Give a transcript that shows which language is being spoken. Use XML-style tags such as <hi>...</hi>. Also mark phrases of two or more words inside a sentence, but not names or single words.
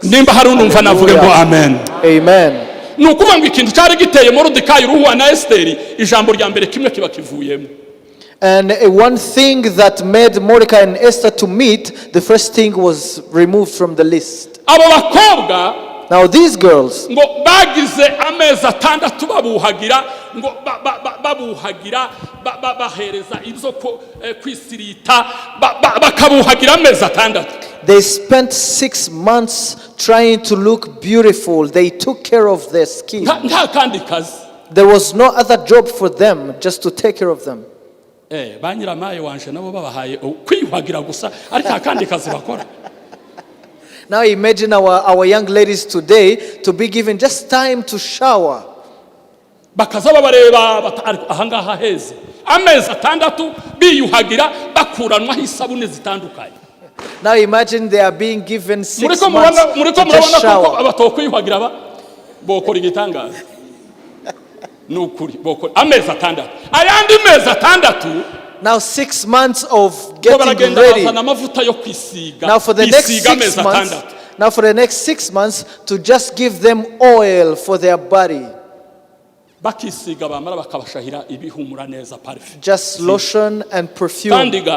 <en>Amen. Amen. And one thing that made Mordecai and Esther to meet, the first thing was removed from the list. Now these girls,</en> <rn>ngo bagize amezi atandatu babuhagira ngo babuhagira bahereza ibyo kwisirita bakabuhagira amezi atandatu.</rn> <en>they spent 6 months trying to look beautiful. They took care of their skin.</en> <rn>nta kandi kazi.</rn> <en>There was no other job for them, just to take care of them.</en> <rn>Banyiramaye wanje nabo babahaye kwiyuhagira gusa ariko akandi kazi bakora.</rn> <en>Now imagine our young ladies today to be given just time to shower.</en> <rn>Bakaza babareba ahangaha heze amezi atandatu biyuhagira bakuranwa hisabune zitandukanye.</rn> <en>Now imagine they are being given 6 months to just shower.</en> <rn>Abatokwiyuhagira bokora igitangaza. Nukuri bokora amezi atandatu ayandi mezi atandatu.</rn> <en>Now 6 months of getting ready. Now for the next 6 months to just give them oil for their body. Just lotion and perfume.</en>